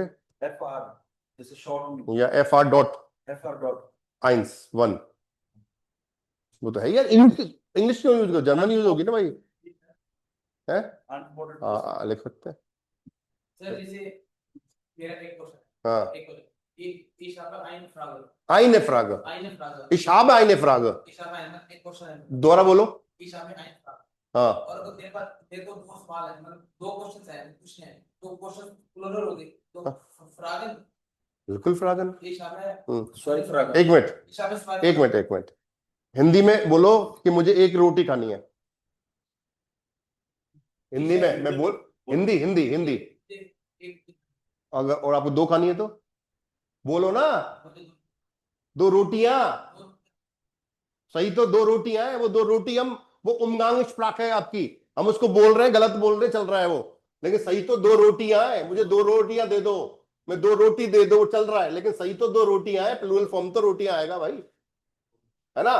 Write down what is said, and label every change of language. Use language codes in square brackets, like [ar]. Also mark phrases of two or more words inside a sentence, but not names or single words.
[hi] एफ आर जैसे शॉर्ट में, या FR डॉट एफ आर डॉट आइंस 1, वो तो है यार। इंग्लिश क्यों यूज करो, जर्मन यूज होगी ना भाई, है हाँ लिख सकते हैं। सर जैसे मेरा एक क्वेश्चन, हाँ एक क्वेश्चन, [de] ich habe eine Frage, eine Frag, eine Frage, ich hab eine Frag, ich habe eine, [hi] एक क्वेश्चन है, दोबारा बोलो। [de] ich habe eine Frage, [hi] हाँ और अगर तेरे को दो सवाल है, मतलब दो क्वेश्चन है, पूछने हैं, तो [en] question plural [hi] हो गए, तो फ्रागन, बिल्कुल फ्रागन। [de] ich habe, sorry Frage, [hi] एक मिनट [de] ich habe zwei [hi] एक मिनट एक मिनट, हिंदी में बोलो कि मुझे एक रोटी खानी है, हिंदी में मैं बोल, हिंदी हिंदी हिंदी, एक अगर और आपको 2 खानी है तो बोलो ना, 2 रोटियां, सही तो 2 रोटियां हैं, वो 2 रोटी हम, वो [de] Umgangssprach [hi] है आपकी, हम उसको बोल रहे हैं, गलत बोल रहे चल रहा है वो, लेकिन सही तो 2 रोटियां हैं, मुझे 2 रोटियां दे दो, मैं 2 रोटी दे दो चल रहा है, लेकिन सही तो 2 रोटियां हैं, [en] plural form [hi] तो रोटियां आएगा भाई, है ना।